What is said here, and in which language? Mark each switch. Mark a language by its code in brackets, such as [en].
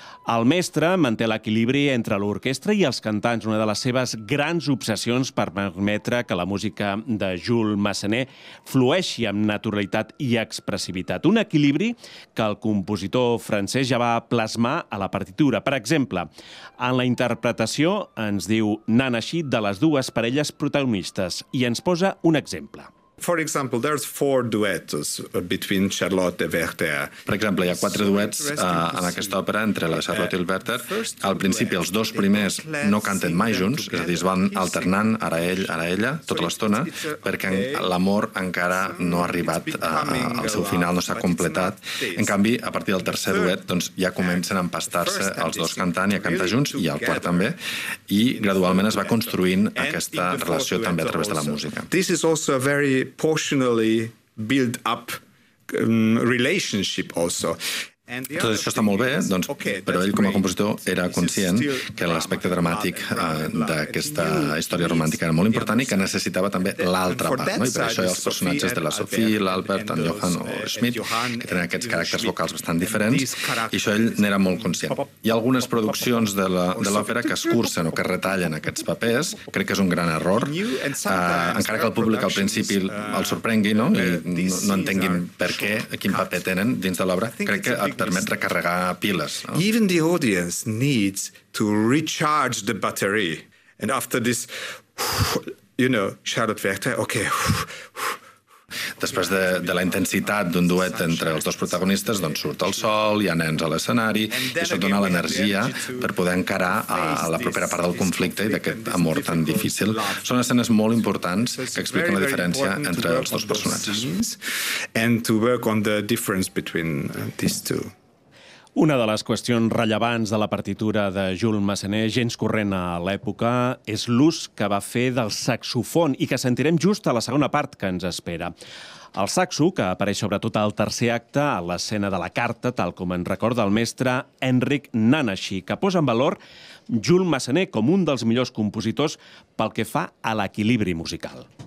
[ca] El mestre manté l'equilibri entre l'orquestra i els cantants, una de les seves grans obsessions per permetre que la música de Jules Massenet flueixi amb naturalitat i expressivitat. Un equilibri que el compositor francès ja va plasmar a la partitura. Per exemple, en la interpretació ens diu Nanasi de les dues parelles protagonistes i ens posa un exemple. [en] For example, there's four duets between Charlotte and Werther. [ca] Per exemple, hi ha quatre duets en aquesta òpera entre la Charlotte i el Werther. Al principi, els dos primers no canten mai junts, és a dir, es van alternant, ara ell, ara ella, tota l'estona, perquè l'amor encara no ha arribat al seu final, no s'ha completat. En canvi, a partir del tercer duet, doncs, ja comencen a empastar-se els dos cantant i a cantar junts, i el quart també, i gradualment es va construint aquesta relació també a través de la música. [en] This is also a very proportionally build up relationship also. [ca] Tot això està molt bé, doncs, però ell com a compositor era conscient que l'aspecte dramàtic d'aquesta història romàntica era molt important i que necessitava també l'altra part, no? I per això hi ha els personatges de la Sophie, l'Albert, en Johann o Schmidt, que tenen aquests caràcters vocals bastant diferents, i això ell n'era molt conscient. Hi ha algunes produccions de l'òpera que es cursen o que retallen aquests papers, crec que és un gran error, encara que el públic al principi el sorprengui, no? I no entenguin per què, quin paper tenen dins de l'obra, crec que et permet recarregar piles. No? [en] Even the audience needs to recharge the battery. And after this, you know, Charlotte Werther, okay. [ca] Després de la intensitat d'un duet entre els dos protagonistes, doncs surt el sol, hi ha nens a l'escenari, i això et dona l'energia per poder encarar a la propera part del conflicte i d'aquest amor tan difícil. Són escenes molt importants que expliquen la diferència entre els dos personatges. [en] And to work on the difference between these two. [ca] Una de les qüestions rellevants de la partitura de Jules Massenet, gens corrent a l'època, és l'ús que va fer del saxofon i que sentirem just a la segona part que ens espera. El saxo, que apareix sobretot al tercer acte, a l'escena de la carta, tal com en recorda el mestre Henrik Nanasi, que posa en valor Jules Massenet com un dels millors compositors pel que fa a l'equilibri musical.